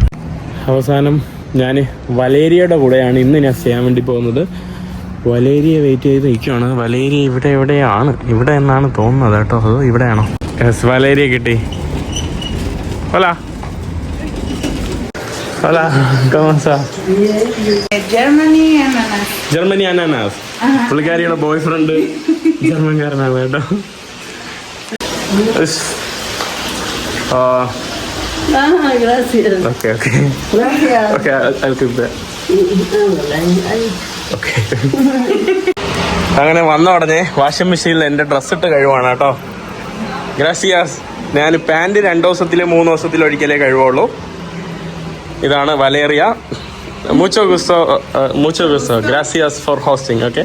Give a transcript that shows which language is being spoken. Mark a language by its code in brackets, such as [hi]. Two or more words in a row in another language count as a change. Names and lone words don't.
[ml] അവസാനം ഞാൻ വലേരിയയുടെ കൂടെയാണ് ഇന്ന് ഞാൻ ചെയ്യാൻ വേണ്ടി പോകുന്നത്. വലേരിയ വെയിറ്റ് ചെയ്ത് നിൽക്കുകയാണ്. വലേരിയ ഇവിടെ എവിടെയാണ്, ഇവിടെ എന്നാണ് തോന്നുന്നത് കേട്ടോ. അത് ഇവിടെയാണോ? യെസ്, വലേരിയ കിട്ടി. [es] hola hola, ¿cómo está? [ml] ജർമ്മനി അനാനാസ്. പുള്ളിക്കാരിയുടെ [en] boy friend [ml] ജർമ്മൻകാരനാണ് കേട്ടോ. [es] Gracias. Okay. Gracias. [en] Okay, I'll keep that. Okay. [ml] അങ്ങനെ വന്ന ഉടനെ [en] washing machine [ml] എൻ്റെ ഡ്രസ്സ് ഇട്ട് കഴിവാണ് കേട്ടോ. ഗ്രാസിയാസ്. ഞാൻ പാൻറ് 2 ദിവസത്തിലോ 3 ദിവസത്തിലോ ഒരിക്കലേ കഴിവുള്ളൂ. ഇതാണ് വലേറിയ. [es] mucho gusto gracias [en] for hosting. [ml] ഓക്കെ.